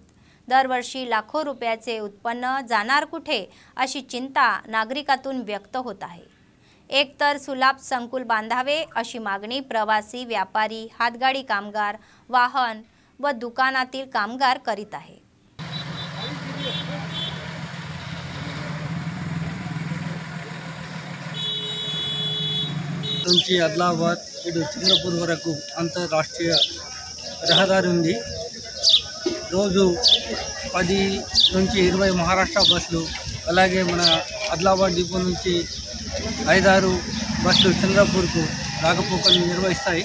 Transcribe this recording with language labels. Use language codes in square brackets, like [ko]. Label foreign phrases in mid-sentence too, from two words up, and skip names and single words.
[mr] दरवर्षी लाखो रुपयाचे उत्पन्न जाणार कुठे अशी चिंता नागरिकातून व्यक्त होत आहे. एकतर सुलभ संकुल बांधावे अशी मागणी प्रवासी, व्यापारी, हातगाडी कामगार, वाहन व दुकानातील कामगार करीत आहे. [te] నుంచి ఆదిలాబాద్ ఇటు చంద్రపూర్ వరకు అంతర్రాష్ట్రీయ రహదారి ఉంది. రోజు 10 నుంచి 20 మహారాష్ట్ర బస్సులు, అలాగే మన ఆదిలాబాద్ డిపో నుంచి 5-6 బస్సులు చంద్రపూర్కు రాకపోకలు నిర్వహిస్తాయి.